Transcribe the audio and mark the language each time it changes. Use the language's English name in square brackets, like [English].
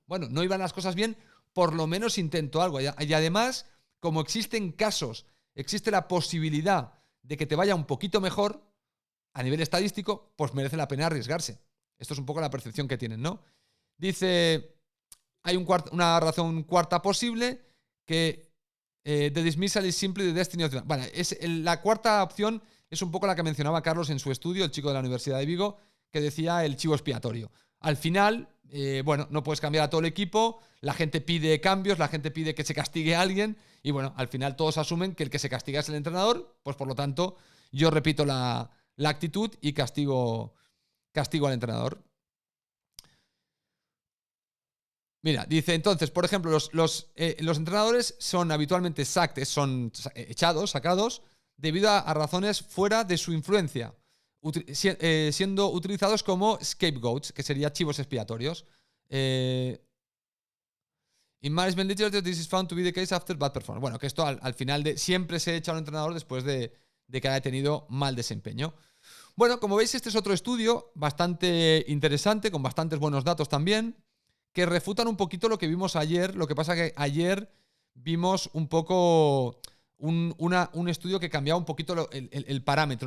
[Spanish] Bueno, no iban las cosas bien, por lo menos intento algo. Y además, como existen casos, existe la posibilidad de que te vaya un poquito mejor a nivel estadístico, pues merece la pena arriesgarse. Esto es un poco la percepción que tienen, ¿no? Dice, hay una razón cuarta posible, que [English] The dismissal is simply the destiny of the... [Spanish] Vale, la cuarta opción es un poco la que mencionaba Carlos en su estudio, el chico de la Universidad de Vigo, que decía el chivo expiatorio. Al final, bueno, no puedes cambiar a todo el equipo, la gente pide cambios, la gente pide que se castigue a alguien, y bueno, al final todos asumen que el que se castiga es el entrenador, pues por lo tanto, yo repito la actitud y castigo al entrenador. Mira, dice entonces, por ejemplo, los entrenadores son habitualmente son sacados, debido a razones fuera de su influencia, siendo utilizados como scapegoats, que serían chivos expiatorios. [English] In management literature, this is found to be the case after bad performance. [Spanish] Bueno, que esto al final siempre se echa a un entrenador después de que haya tenido mal desempeño. Bueno, como veis, este es otro estudio bastante interesante, con bastantes buenos datos también, que refutan un poquito lo que vimos ayer. Lo que pasa que ayer vimos un poco un estudio que cambiaba un poquito el parámetro.